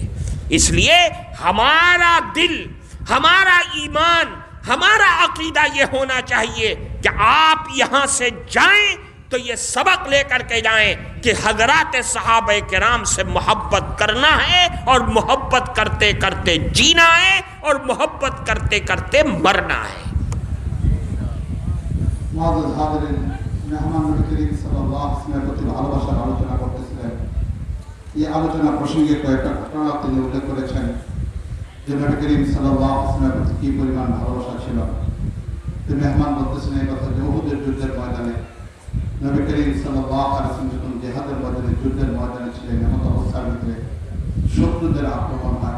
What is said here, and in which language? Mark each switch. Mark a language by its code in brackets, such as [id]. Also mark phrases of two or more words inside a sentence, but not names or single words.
[ur] اس لیے ہمارا دل، ہمارا ایمان، ہمارا عقیدہ یہ ہونا چاہیے کہ آپ یہاں سے جائیں تو یہ سبق لے کر کے جائیں کہ حضرات صحابہ کرام سے محبت کرنا ہے، اور محبت کرتے کرتے جینا ہے، اور محبت کرتے کرتے مرنا ہے۔ [bn] মুআজ্জাজ হাজিরিন, মেহমান নবী করিম [ar] صلى الله عليه وسلم [bn] প্রতি ভালোবাসার আলোচনা করতেছিলেন। এই আলোচনা প্রসঙ্গে কয়েকটা ঘটনা তিনি উল্লেখ করেছেন যে নবী করিম [ar] صلى الله عليه وسلم [bn] প্রতি কি পরিমাণ ভালোবাসা ছিল। মেহমান বলতেছেন এই কথা যে উহুদের যুদ্ধের ময়দানে নবী করিম [ar] صلى الله عليه وسلم [bn] যখন জিহাদের ময়দানে যুদ্ধের ময়দানে ছিলেন, এমন অবস্থার ভিতরে শত্রুদের আক্রমণ হয়।